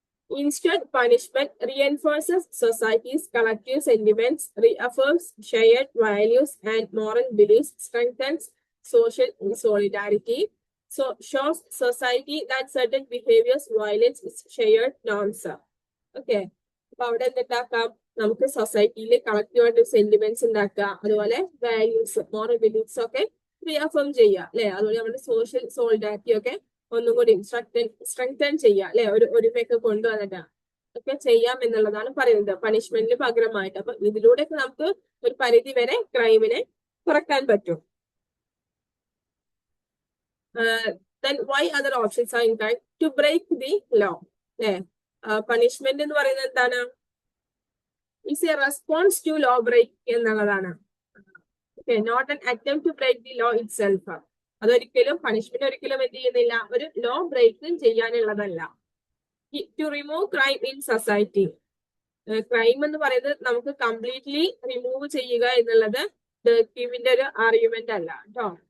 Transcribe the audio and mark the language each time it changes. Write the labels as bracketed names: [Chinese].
[English] Instead, punishment reinforces society's collective sentiments, reaffirms shared values and moral beliefs, strengthens social solidarity, so shows society that certain behaviors violates its shared norms. Okay. [Malayalam] അപ്പൊ അവിടെ എന്തുണ്ടാക്കാം, നമുക്ക് സൊസൈറ്റിയിൽ കളക്റ്റീവായിട്ട് sentiments ഉണ്ടാക്കുക, അതുപോലെ values moral beliefs ഒക്കെ റീഅഫേം ചെയ്യുക അല്ലെ. അതുപോലെ നമ്മുടെ സോഷ്യൽ സോളിഡാരിറ്റി ഒക്കെ ഒന്നും കൂടി സ്ട്രെങ്തൻ ചെയ്യുക അല്ലെ, ഒരു ഒരുമയൊക്കെ കൊണ്ടുവന്നിട്ട് ഒക്കെ ചെയ്യാം എന്നുള്ളതാണ് പറയുന്നത് പണിഷ്മെന്റിന് പകരമായിട്ട്. അപ്പൊ ഇതിലൂടെയൊക്കെ നമുക്ക് ഒരു പരിധി വരെ ക്രൈമിനെ കുറക്കാൻ പറ്റും. [English] then why other options are in kind to break the law അല്ലെ. [Malayalam] പണിഷ്മെന്റ് എന്ന് പറയുന്നത് എന്താണ്, [English] is a response to law break [Malayalam] എന്നുള്ളതാണ്. Okay, [English] Not an attempt to break the law itself. [Malayalam] അതൊരിക്കലും പണിഷ്മെന്റ് ഒരിക്കലും എന്ത് ചെയ്യുന്നില്ല, ഒരു law ബ്രേക്കും ചെയ്യാനുള്ളതല്ല. [English] to remove crime in society, [Malayalam] crime എന്ന് പറയുന്നത് നമുക്ക് കംപ്ലീറ്റ്ലി റിമൂവ് ചെയ്യുക എന്നുള്ളത് ഡർക്കീമിന്റെ ഒരു ആർഗ്യുമെന്റ് അല്ല കേട്ടോ.